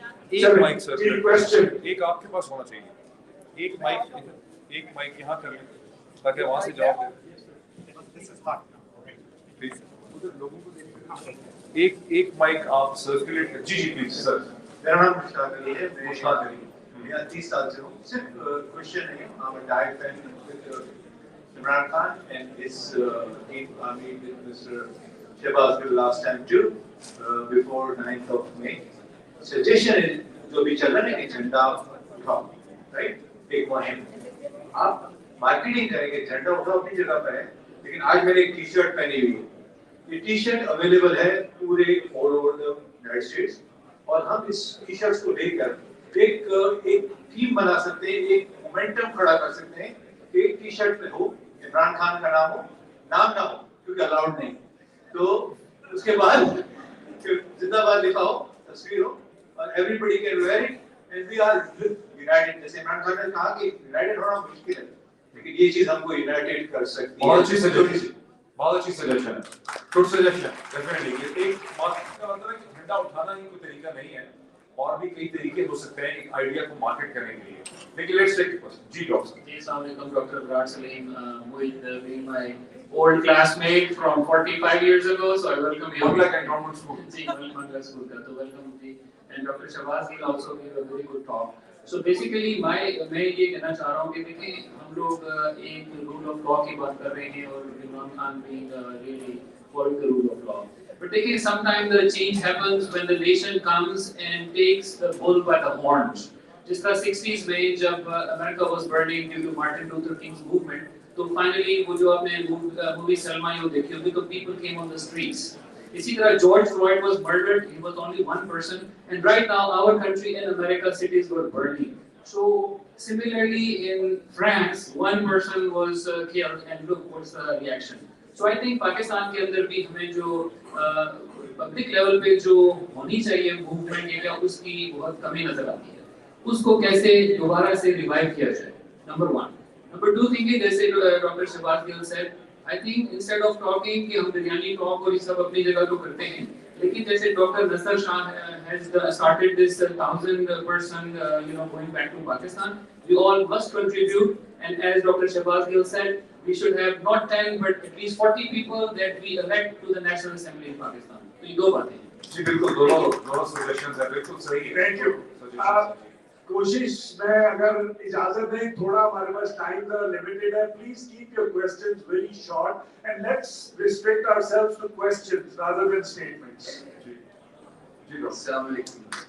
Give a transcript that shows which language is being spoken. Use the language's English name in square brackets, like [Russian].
[Urdu] ایک مائک سر, ایک آپ کے پاس ہونا چاہیے. ایک مائک یہاں کر لیں تاکہ وہاں سے جواب دیں. ایک مائک آپ سرکولیٹ کریں. جی پلیز سر. میرا نام مشتاق علی ہے. میں 30 سال سے ہوں. صرف کوشچن ہے, [English] I'm a direct fan with Imran Khan and his team. I meet with Mr. Shehbaz Gill last time too, before 9th of May. [Urdu] Suggestion is جو بھی چل رہا ہے کہ جھنڈا اٹھاؤ, رائٹ, ایک مہم آپ مارکیٹنگ کریں گے. جھنڈا اٹھاؤ اپنی جگہ پہ ہے, لیکن آج میں نے ایک ٹی شرٹ پہنی ہوئی ہے. یہ ٹی شرٹ اویلیبل ہے پورے all over the United status, اور ہم اس ٹی شرٹس کو لے کر ایک ٹیم بنا سکتے ہیں, ایک مومنٹم کھڑا کر سکتے ہیں. ایک ٹی شرٹ پہ ہو عمران خان کا نام ہو, نام نہ ہو کیونکہ الاؤڈ نہیں, تو اس کے بعد زندہ باد لکھا ہو, تصویر ہو, اور [English] Everybody can wear it and we are united. [Urdu] جیسے عمران خان نے کہا کہ یونائٹڈ ہونا مشکل ہے, لیکن یہ چیز ہم کو یونائٹڈ کر سکتی ہے. بہت اچھی سجیشن ہے, گڈ سجیشن. ڈیفینیٹلی ایک مارکیٹ کا مطلب ہے کہ جھنڈا اٹھانا ہی کوئی طریقہ نہیں ہے, اور بھی کئی طریقے ہو سکتے ہیں ایک آئیڈیا کو مارکیٹ کرنے کے لیے. [English] لیکن let's take it first. [Urdu] جی doctor. جی السلام علیکم. [English] Doctor Abrar Salim, being my old classmate from 45 years ago, so I welcome you. Like a normal school. [Urdu] جی Mandla school کا, تو welcome جی. [English] And Dr. Shehbaz Gill also gave a very good talk. So basically [Urdu] میں یہ کہنا چاہ رہا ہوں کہ دیکھیں ہم لوگ ایک رول آف لا کی بات کر رہے ہیں, اور Imran Khan [English] being really following the rule of law. But taking sometimes the change happens when the nation comes and takes the bull by the horns. [Urdu] جس طرح 60s میں جب [English] America was burning due to Martin Luther King's movement, تو finally [Urdu] وہ جو آپ نے movie سلما وہ دیکھی ہوگی, [English] تو people came on the streets. [Urdu] اسی طرح [English] George Floyd was murdered, he was only one person, and right now our country in America cities were burning. So similarly in France one person was killed, and look what's the reaction. So I think [Urdu] Pakistan کے اندر بھی ہمیں جو public level پہ جو ہونی چاہیے movement, یہ کیا اس کی بہت کمی نظر آتی ہے. اس کو کیسے دوبارہ سے ریوائیو کیا جائے, نمبر 1. نمبر 2 تھنکنگ, جیسے doctor Shahbaz Gul said, [English] I think instead of talking [Urdu] کہ ہم بریانی ٹاک اور یہ سب اپنی جگہ تو کرتے ہیں, لیکن جیسے doctor Nasr Shah [English] has started this 1,000 person going back to Pakistan, we all must contribute, and as Dr. Shehbaz Gill said, we should have not 10 but at least 40 people that we elect to the National Assembly in Pakistan. [Urdu] تو یہ دو باتیں ہیں. جی بالکل, دونوں suggestions ہیں, بالکل صحیح ہے. Thank you. کوشش میں اگر اجازت دیں, تھوڑا ہمارے پاس ٹائم ذرا لمیٹڈ ہے, [English] Please keep your questions very short and let's restrict ourselves to questions rather than statements. [Urdu] جی السلام علیکم.